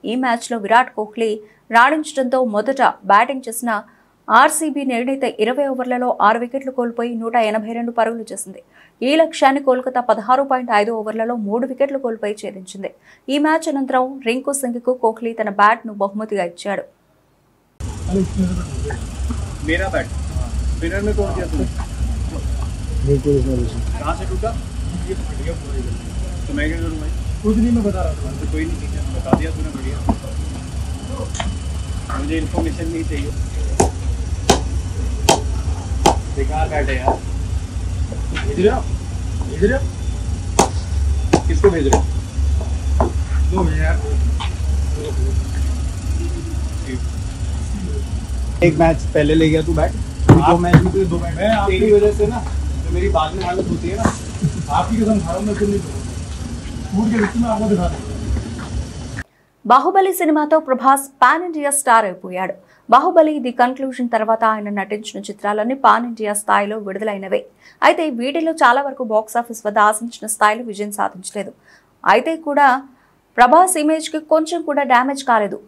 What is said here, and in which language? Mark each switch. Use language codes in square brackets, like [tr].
[te] ఈ మ్యాచ్లో విరాట్ కోహ్లీ రాణించడంతో మొదట బ్యాటింగ్ చేసిన ఆర్సీబీ నిర్ణీత 20 ఓవర్లలో 6 వికెట్లు కోల్పోయి 182 పరుగులు చేసింది. ఈ లక్ష్యాన్ని కోల్కతా 16.5 ఓవర్లలో 3 వికెట్లు కోల్పోయి ఛేదించింది. ఈ మ్యాచ్ అనంతరం రింకు సింగ్కు కోహ్లీ తన బ్యాట్ను బహుమతిగా ఇచ్చాడు. [hi] मेरा बैट स्पिनर में तोड़ दिया तूने, कहाँ से टूटा? ये फट गया पूरा इधर। तो मैं क्या करूँ भाई? कुछ नहीं, मैं बता रहा था। तो कोई नहीं, ठीक है, बता दिया तूने, बढ़िया। मुझे इन्फॉर्मेशन नहीं चाहिए। बेकार बैट है यार। भेज रहे हो? भेज रहे हो? किसको भेज रहे हो? दो यार, एक मैच पहले ले गया तू बैट, 2 मैच में तुझे 2 बैट, मैं आपकी वजह से ना जो मेरी बाद में हालत होती है ना, आपकी कसम खा रहा हूं मैं, तुम नहीं फूट के लिस्ट में आपको दिखा दूं। [te] బాహుబలి సినిమాతో ప్రభాస్ పాన్ ఇండియా స్టార్ అయిపోయాడు. బాహుబలి ది కన్క్లూజన్ తర్వాత ఆయన నటించిన చిత్రాలన్నీ పాన్ ఇండియా స్థాయిలో విడుదలైనవే. అయితే వీటిలో చాలా వరకు బాక్సాఫీస్ వద్ద ఆశించిన స్థాయిలో విజయం సాధించలేదు. అయితే కూడా ప్రభాస్ ఇమేజ్కి కొంచెం కూడా డ్యామేజ్ కాలేదు.